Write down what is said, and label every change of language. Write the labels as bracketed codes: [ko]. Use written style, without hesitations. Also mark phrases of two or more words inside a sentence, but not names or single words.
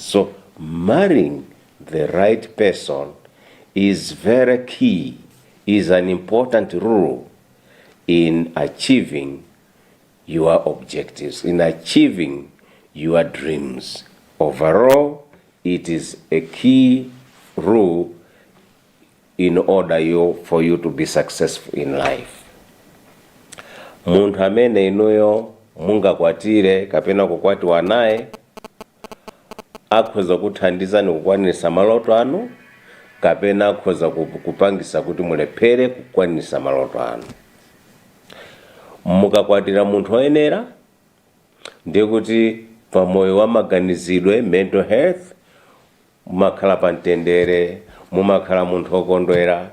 [en] So marrying the right person is very key, is an important rule in achieving your objectives, in achieving your dreams. Overall, it is a key rule in order for you to be successful in life. [ny] Munthu amene inuyo mungakwatire kapena kukwatiwa naye akhoza kuthandizani kukwanisa maloto anu kapena akhoza kupangisa kuti mulephere kukwanisa maloto anu. Mukakwatira munthu oyenera ndiye kuti pamoyo wa maganizidwe, [en] mental health, [ny] mumakhala pamtendere, mumakhala munthu okondwera.